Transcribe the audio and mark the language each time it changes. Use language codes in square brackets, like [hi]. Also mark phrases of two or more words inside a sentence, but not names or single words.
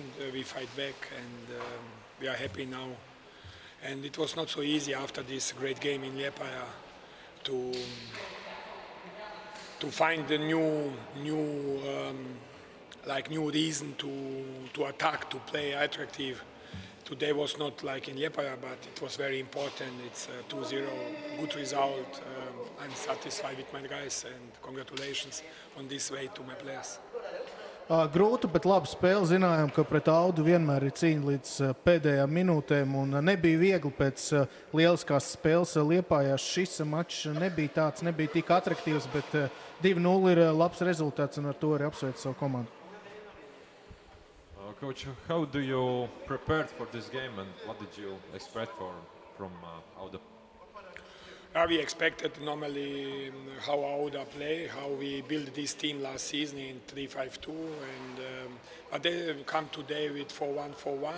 [en] We fight back, and we are happy now. And it was not so easy after this great game in Liepaja to find a new reason to attack, to play attractive. Today was not like in Liepaja, but it was very important. It's 2-0, good result. I'm satisfied with my guys, and congratulations on this way to my players. [lv] Grūta, bet laba spēle. Zinājām, ka pret Audu vienmēr ir cīņa līdz pēdējām minūtēm, un nebija viegli pēc lieliskās spēles Liepājā. Šis mačs nebija tik atraktīvs, bet 2-0 ir labs rezultāts, un ar to arī apsveicu savu komandu. [en] Coach, how do you prepare for this game, and what did you expect from Auda? We expected normally how Auda play, how we built this team last season in 3-5-2, and but they come today with 4-1-4-1.